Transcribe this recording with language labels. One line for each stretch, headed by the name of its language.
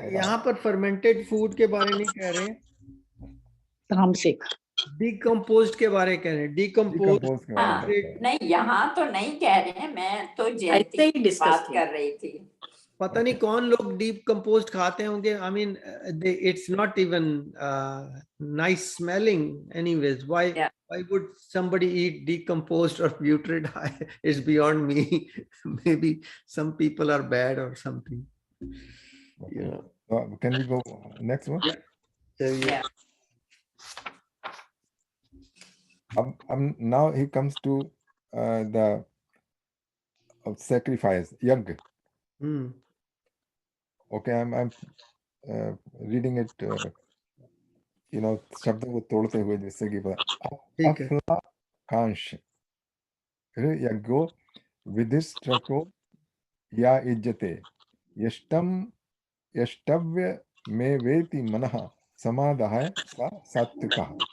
Hindi: यहाँ पर fermented food के बारे नहीं कह रहे, तामसिक decomposed के बारे कह रहे, decomposed के बारे में नहीं, यहाँ तो नहीं कह रहे हैं, मैं तो जयंती की बात कर रही थी। पता नहीं कौन लोग decomposed खाते होंगे।
English: I mean, it's not even nice smelling anyways. Why would somebody eat decomposed or putrid? It's beyond me. Maybe some people are bad or something. Okay. Can we go next one? Yeah. Now he comes to the sacrifice, yagg. Okay, I'm reading it, you know,
Hindi: शब्दों को तोड़ते हुए, जिससे कि
Sanskrit: अफला कांश यज्ञो विधिष्ठको या इज्जते यष्टव्य में वेति मनः समादाय सा सात्विकः।